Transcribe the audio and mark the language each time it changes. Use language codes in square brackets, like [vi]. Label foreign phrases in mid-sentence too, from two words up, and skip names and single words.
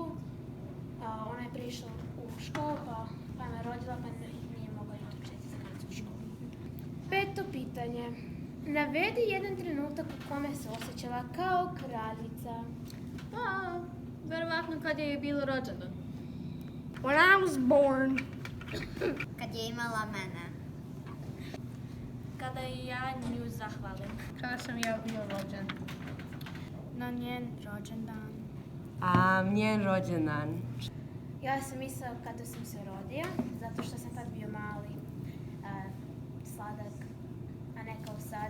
[sr] Ona je prišla u školu, pa je rodila, pa nije mogla biti učiteljica za kanadsku školu. 5. pitanje. Navedi jedan trenutak u kome se osjećala kao kraljica. Pa, verovatno kad je bilo rođendan. [en] When I was born. [sr] Kad je imala mene. Kada i ja nju zahvalim. Kada sam ja bio rođen. Na njen rođendan. Njen rođendan. Ja sam mislila kada sam se rodio, zato što sam tad bio mali, sladak, a ne kao sad.